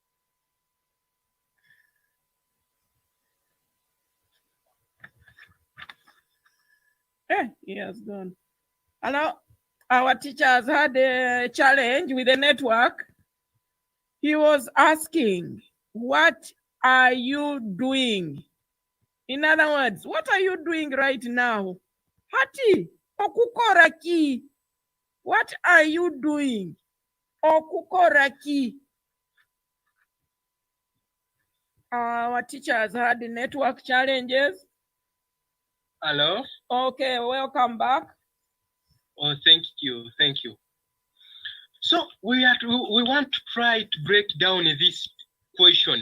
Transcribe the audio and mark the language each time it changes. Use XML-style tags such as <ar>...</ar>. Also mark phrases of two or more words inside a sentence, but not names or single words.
<en>He has gone. Hello. Our teachers had a challenge with the network. He was asking, what are you doing? In other words, what are you doing right now?</en> <nyo>Hati, okukora ki.</nyo> <en>What are you doing?</en> <nyo>Okukora ki.</nyo> <en>Our teachers had the network challenges. Hello? Okay, welcome back. Oh, thank you, thank you. So we want to try to break down this question.</en>